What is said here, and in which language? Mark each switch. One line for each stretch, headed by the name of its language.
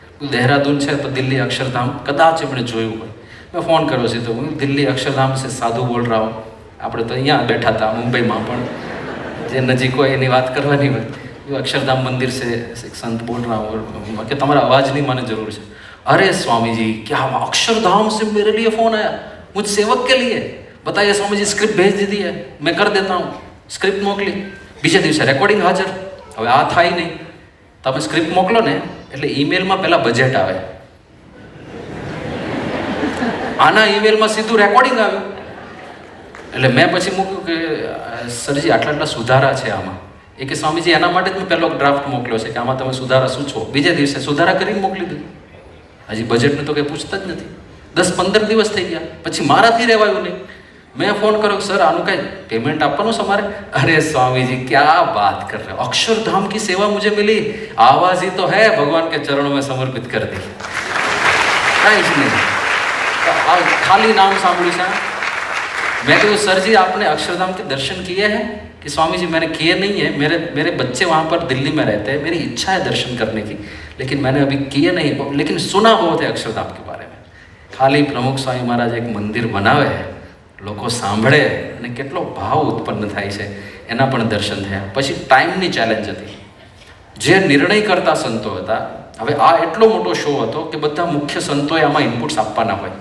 Gujarati: દહેરાદૂન છે તો દિલ્હી અક્ષરધામ કદાચ એમણે જોયું હોય. મેં ફોન કર્યો સીધો, હું દિલ્હી અક્ષરધામ છે,
Hindi: સાધુ બોલ રહા હું.
Gujarati: આપણે તો અહીંયા બેઠા હતા મુંબઈમાં, પણ જે નજીક હોય એની વાત કરવાની હોય. એ અક્ષરધામ મંદિર છે,
Hindi: એક સંત બોલ રહા હું,
Gujarati: કે તમારા અવાજની મને જરૂર છે.
Hindi: અરે स्वामी जी क्या अक्षरधाम से मेरे लिए फ़ोन आया, मुझ सेवक के लिए, बताइए स्वामी जी स्क्रिप्ट भेज दीदी है, मैं कर देता हूँ.
Gujarati: સ્ક્રિપ્ટ મોકલી, બીજે દિવસે રેકોર્ડિંગ હાજર. હવે આ થાય નહીં, તમે સ્ક્રિપ્ટ મોકલો ને એટલે ઈમેલમાં પહેલાં બજેટ આવે, આના ઈમેલમાં સીધું રેકોર્ડિંગ આવ્યું. એટલે મેં પછી મૂક્યું કે સરજી આટલા સુધારા છે આમાં. એ કે સ્વામીજી એના માટે જ મેં પહેલો ડ્રાફ્ટ મોકલ્યો છે કે આમાં તમે સુધારા સૂચવો. બીજે દિવસે સુધારા કરીને મોકલી દીધું. હજી બજેટનું તો કંઈ પૂછતા જ નથી. 10-15 દિવસ થઈ ગયા, પછી મારાથી રહેવાયું નહીં. મેં ફોન કર્યો, સર આનું કાંઈ પેમેન્ટ આપવાનું છે અમારે?
Hindi: અરે સ્વામીજી क्या बात कर रहे हो, अक्षरधाम की सेवा मुझे मिली, आवाज ही तो है भगवान के चरणों में समर्पित कर दी.
Gujarati: कांई જ નહીં, આ ખાલી નામ સાંભળ્યું છે.
Hindi: मैं कहा सर जी आपने अक्षरधाम के दर्शन किए हैं? कि स्वामी जी मैंने किए नहीं है, मेरे बच्चे वहाँ पर दिल्ली में रहते हैं, मेरी इच्छा है दर्शन करने की, लेकिन मैंने अभी किए नहीं, लेकिन सुना बहुत है अक्षरधाम के बारे में.
Gujarati: ખાલી પ્રમુખ સ્વામી મહારાજ એક મંદિર બનાવે, લોકો સાંભળે અને કેટલો ભાવ ઉત્પન્ન થાય છે એના પણ દર્શન થયા. પછી ટાઈમની ચેલેન્જ હતી. જે નિર્ણય કરતા સંતો હતા, હવે આ એટલો મોટો શો હતો કે બધા મુખ્ય સંતોએ આમાં ઇનપુટ્સ આપવાના હોય.